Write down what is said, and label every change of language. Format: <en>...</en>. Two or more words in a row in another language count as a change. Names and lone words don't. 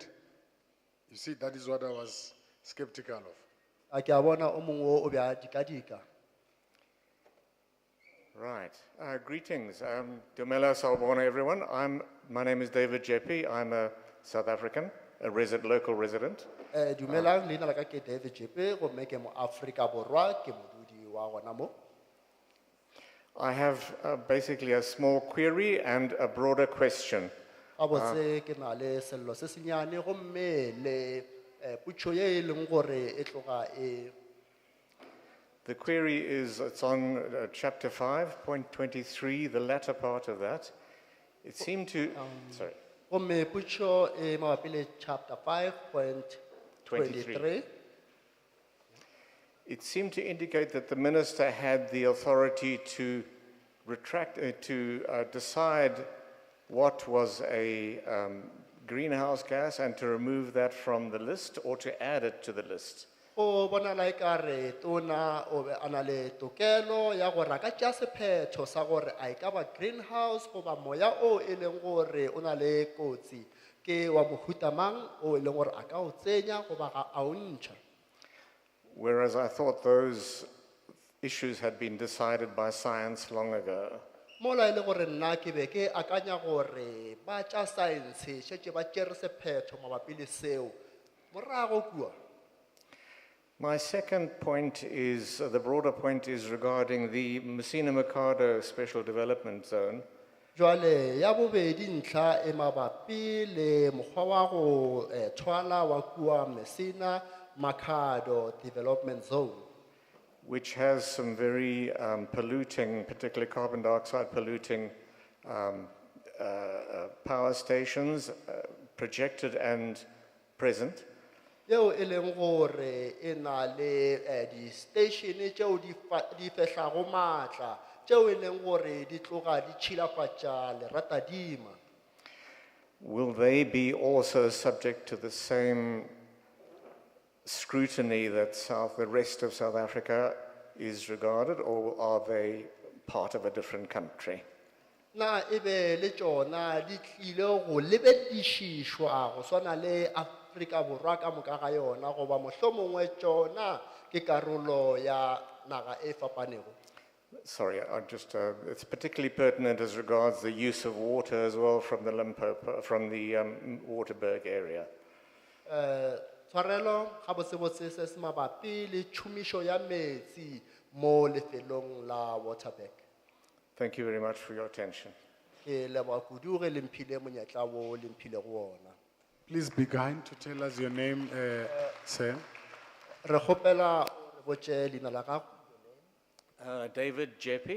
<en>You see, that is what I was skeptical of. Right. Greetings. Dumela Sawubona, everyone. My name is David Jeppe. I'm a South African, a local resident.</en> <nso>Dumelang, leina la ka ke David Jeppe, go make mo Afrika Borwa, ke modudi wa gona mo.</nso> <en>I have basically a small query and a broader question.</en> <nso>A botse ke na le sello se senyane gomme le putso ye e leng gore e tloga e.</nso> <en>The query is, it's on chapter 5.23, the latter part of that. It seemed to, sorry.</en> <nso>Gomme putso e mabapi le chapter 5.23.</nso> <en>It seemed to indicate that the minister had the authority to decide what was a greenhouse gas and to remove that from the list or to add it to the list.</en> <nso>O bona la ikare tona o be ana le tokelo ya gore ka tša sephetho sa gore a ka ba greenhouse goba moya o e leng gore o na le kotsi ke wa mohuta mang o e leng gore a ka o tsenya goba ga a o ntšha.</nso> <en>Whereas I thought those issues had been decided by science long ago.</en> <nso>Mola e le gore nna ke be ke akanya gore ba tša science šetše ba tšere sephetho mabapi le seo morago kua.</nso> <en>My second point is, the broader point is regarding the Messina Mercado Special Development Zone.</en> <nso>Jwale ya bobedi ntlha e mabapi le mokgwa wa go tshwala wa kua Messina Mercado Development Zone,</nso> <en>which has some very polluting, particularly carbon dioxide polluting power stations, projected and present.</en> <nso>Yeo e leng gore e na le di station tšeo di fehlago maatla tšeo e leng gore di tloga di tšhilafatša leratadima.</nso> <en>Will they be also subject to the same scrutiny that the rest of South Africa is regarded, or are they part of a different country?</en> <nso>Na ebe le tšona di tlile go lebedišišwa go swana le Afrika Borwa ka moka ga yona goba mohlomongwe tšona ke karolo ya naga e fapanego.</nso> <en>Sorry, it's particularly pertinent as regards the use of water as well from the Limpopo, from the Waterberg area.</en> <nso>Tshwarelo ga botsebotse se se mabapi le tšhomišo ya metsi mo lefelong la Waterberg.</nso> <en>Thank you very much for your attention.</en> <nso>Ke leboga kudu ge le mphile monyetla wo le mphile go ona.</nso> <en>Please be kind to tell us your name, sir.</en> <nso>Re kgopela re botše leina la gago. David Jeppe.</nso>